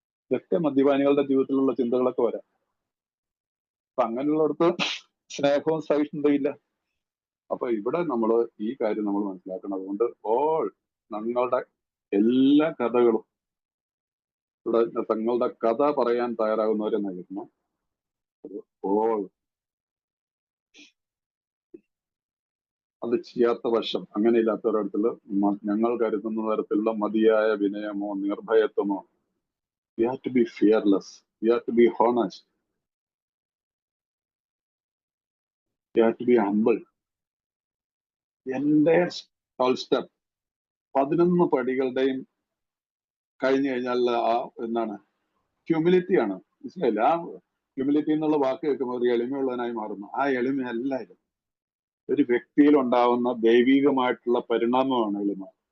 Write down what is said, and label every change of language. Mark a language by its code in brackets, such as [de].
[ml] ഇതൊക്കെ മദ്യപാനികളുടെ ജീവിതത്തിലുള്ള ചിന്തകളൊക്കെ വരാം. അപ്പൊ അങ്ങനെയുള്ളടത്ത് സ്നേഹവും സഹിഷ്ണുതയില്ല. അപ്പൊ ഇവിടെ നമ്മൾ ഈ കാര്യം നമ്മൾ മനസ്സിലാക്കണം. അതുകൊണ്ട് ഞങ്ങളുടെ എല്ലാ കഥകളും ഇവിടെ തങ്ങളുടെ കഥ പറയാൻ തയ്യാറാകുന്നവരെ നയിക്കണം. അത് ചെയ്യാത്ത വശം, അങ്ങനെയില്ലാത്തവരടുത്തുള്ള ഞങ്ങൾ കരുതുന്ന തരത്തിലുള്ള മതിയായ വിനയമോ നിർഭയത്വമോ, [en] we have to be fearless, we have to be honest, we have to be humble. [ml] എന്റെ 12 സ്റ്റെപ്പ് 11 പടികളുടെയും കഴിഞ്ഞു കഴിഞ്ഞാൽ എന്താണ്? ഹ്യൂമിലിറ്റിയാണ്. മനസ്സിലായില്ല? ഹ്യൂമിലിറ്റി എന്നുള്ള വാക്ക് കേൾക്കുമ്പോൾ ഒരു എളിമയുള്ളവനായി മാറുന്നു. ആ എളിമയല്ല ഇത്. ഒരു വ്യക്തിയിൽ ഉണ്ടാവുന്ന ദൈവികമായിട്ടുള്ള പരിണാമമാണ് എളിമ.